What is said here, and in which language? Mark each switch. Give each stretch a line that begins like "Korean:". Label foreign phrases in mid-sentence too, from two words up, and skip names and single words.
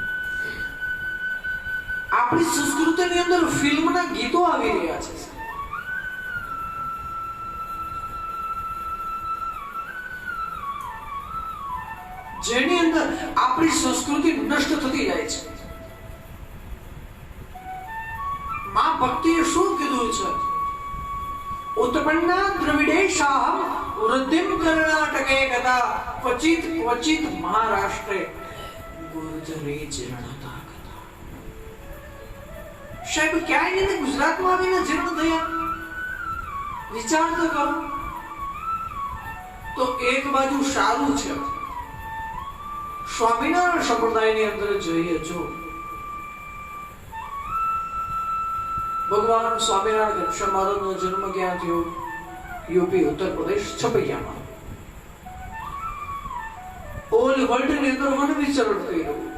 Gujarati: આપણી સંસ્કૃતિની અંદર ફિલ્મના ગીતો આવી રહ્યા છે, જેની અંદર આપણી સંસ્કૃતિ નષ્ટ થતી જાય છે. માં ભક્તિએ શું કીધું છે
Sanskrit: उत्पन्ना द्रविडेशाहम वृद्धिम कर्णाटके गदा क्वचित क्वचित महाराष्ट्रे गुर्जरे जीर्णता गदा।
Gujarati: સાહેબ ક્યાંય નહીં ગુજરાતમાં આવીને જીર્ણ થયા વિચાર તો કરો તો એક બાજુ સારું છે સ્વામિનારાયણ સંપ્રદાયની અંદર જોઈએ જો ભગવાન સ્વામિનારાયણ ઘનશ્યામ મહારાજનો જન્મ ક્યાં થયો યુપી उत्तर प्रदेश છપૈયામાં
English: all world
Gujarati: ની અંદર વન વિચરણ કર્યું